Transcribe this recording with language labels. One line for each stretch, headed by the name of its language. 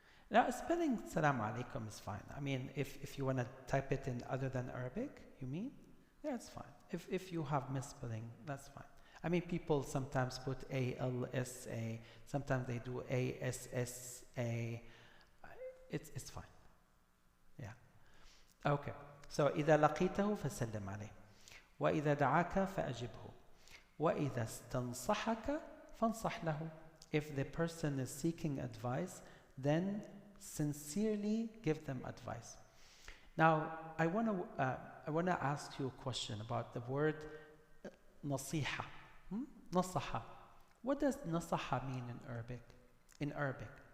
English: Now, spelling salam alaikum is fine. I mean, if you want to type it in other than Arabic, you mean? Yeah, it's fine. If you have misspelling, that's fine. I mean, people sometimes put ALSA, sometimes they do ASSA. It's fine. Yeah. Okay. So
Arabic: إذا لقيته فسلم عليه وإذا دعاك فأجبه وإذا استنصحك فانصح له.
English: If the person is seeking advice, then sincerely give them advice. Now, I want to ask you a question about the word nasiha. Nasaha. What does nasaha mean in Arabic?